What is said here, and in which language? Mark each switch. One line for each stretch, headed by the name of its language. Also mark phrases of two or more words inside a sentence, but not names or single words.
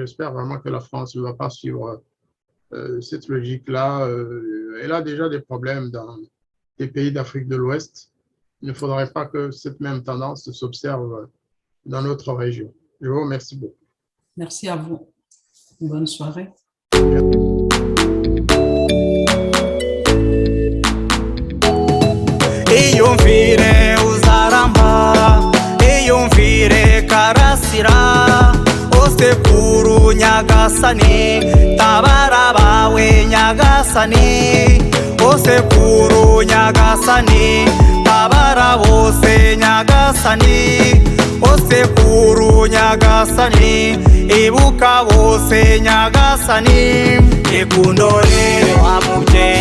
French: J'espère vraiment que la France ne va pas suivre cette logique-là. Elle a déjà des problèmes dans les pays d'Afrique de l'Ouest. Il ne faudrait pas que cette même tendance s'observe dans notre région. Je vous remercie beaucoup. Merci à vous. Bonne soirée.
Kinyarwanda: iyumvire uzaramba iyumvire karasira osekuru nyagasani tabara bawe nyagasani osekuru nyagasani tabara bose nyagasani osekuru nyagasani ibuka bose nyagasani ikundorere wa mubyeyi